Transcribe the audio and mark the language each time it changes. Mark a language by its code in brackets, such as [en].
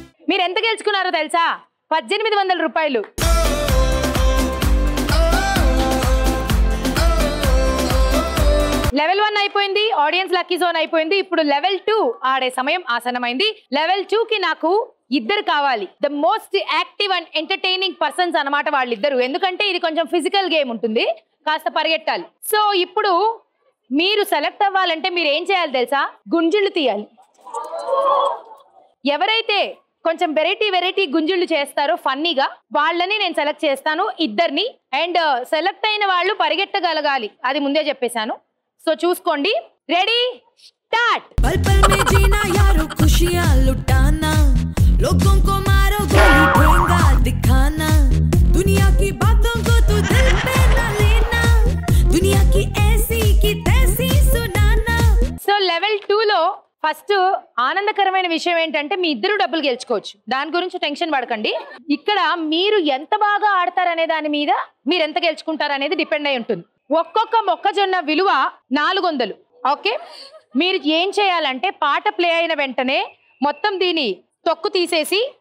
[te] మీరు ఎంత గెలుచుకున్నారో తెలుసా 1800 రూపాయలు లెవెల్ 1 అయిపోయింది ఆడియన్స్ లక్కీ జోన్ అయిపోయింది ఇప్పుడు లెవెల్ 2 ఆడే సమయం ఆసన్నమైంది లెవెల్ 2 కి నాకు ఇద్దరు కావాలి [en] the most active and entertaining persons [te] అన్నమాట వాళ్ళిద్దరు ఎందుకంటే ఇది కొంచెం ఫిజికల్ గేమ్ ఉంటుంది కాస్త పరిగెట్టాలి సో ఇప్పుడు మీరు సెలెక్ట్ అవ్వాలంటే మీరు ఏం చేయాలి తెలుసా గుంజిళ్ళు తీయాలి ఎవరైతే కొంచెం వెరైటీ గుంజిళ్ళు చేస్తారో ఫన్నీగా వాళ్ళని నేను సెలెక్ట్ చేస్తాను ఇద్దరిని అండ్ సెలెక్ట్ అయిన వాళ్ళు పరిగెట్టగలగాలి అది ముందే చెప్పేశాను సో చూసుకోండి రెడీ స్టార్ట్ [hi] पल पल में जीना यारो खुशियां लुटाना लोगों को मारो गोली ठेंगा दिखाना दुनिया की बातों को तू दिल पे न लेना दुनिया की ऐसी की तैसी सुनाना [te] సో లెవెల్ 2 లో ఫస్ట్ ఆనందకరమైన విషయం ఏంటంటే మీ ఇద్దరు డబ్బులు గెలుచుకోవచ్చు దాని గురించి టెన్షన్ పడకండి ఇక్కడ మీరు ఎంత బాగా ఆడతారనే దాని మీద మీరు ఎంత గెలుచుకుంటారు అనేది డిపెండ్ అయి ఉంటుంది ఒక్కొక్క మొక్కజొన్న విలువ 400 ఓకే మీరు ఏం చేయాలంటే పాట ప్లే అయిన వెంటనే మొత్తం దీని తొక్కు తీసేసి